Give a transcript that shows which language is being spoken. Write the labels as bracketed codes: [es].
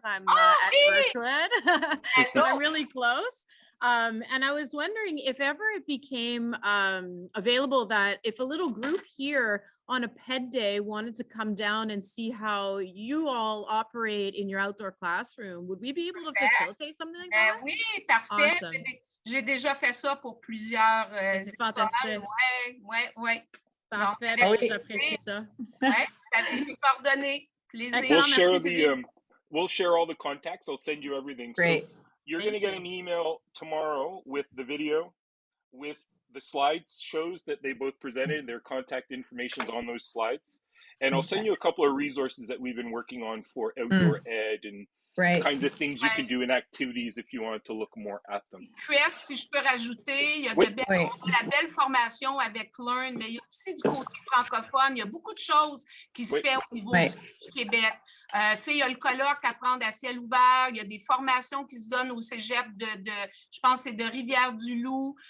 [en] I'm at Birchwood, so I'm really close. And I was wondering if ever it became available that if a little group here on a PED day wanted to come down and see how you all operate in your outdoor classroom, would we be able to facilitate something like that? [fr] Oui, parfait. [en] Awesome. [fr] J'ai déjà fait ça pour plusieurs C'est fantastique. Oui. Parfait, j'apprécie ça. Oui, ça a été coordonné. [en] We'll share the we'll share all the contacts. I'll send you everything. Great. So you're going to get an email tomorrow with the video, with the slides shows that they both presented, their contact information's on those slides. And I'll send you a couple of resources that we've been working on for outdoor ed and kinds of things you can do in activities if you wanted to look more at them. [fr] Chris, si je peux rajouter, il y a la belle formation avec Learn, mais il y a aussi du côté francophone. Il y a beaucoup de choses qui se font au niveau du Québec. Tu sais, il y a le colloque Apprendre à ciel ouvert. Il y a des formations qui se donnent au cégep je pense, c'est de Rivière-du-Loup.